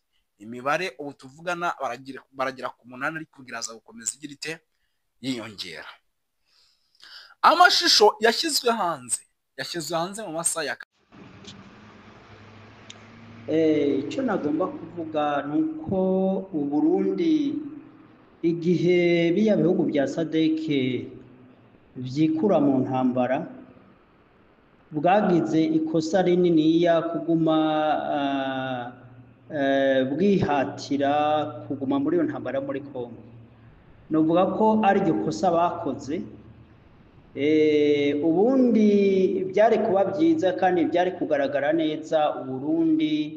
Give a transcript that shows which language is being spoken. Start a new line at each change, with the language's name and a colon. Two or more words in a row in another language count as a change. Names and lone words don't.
Kinyarwanda: Imibare ubu tuvugana baragera ku 8 ariko biraza gukomeza igira ite yiyongera. Amashusho yashyizwe hanze mu masaha ya icyo nagomba kuvuga ni uko Uburundi igihe biya bihugu bya sadeke byikura mu ntambara bwagize ikosa rininiya kuguma bwihatira kuguma muri iyo ntambara muri Kongo. Novuga ko ari iryo kosa bakoze, ubundi byari kuba byiza kandi byari kugaragara neza Uburundi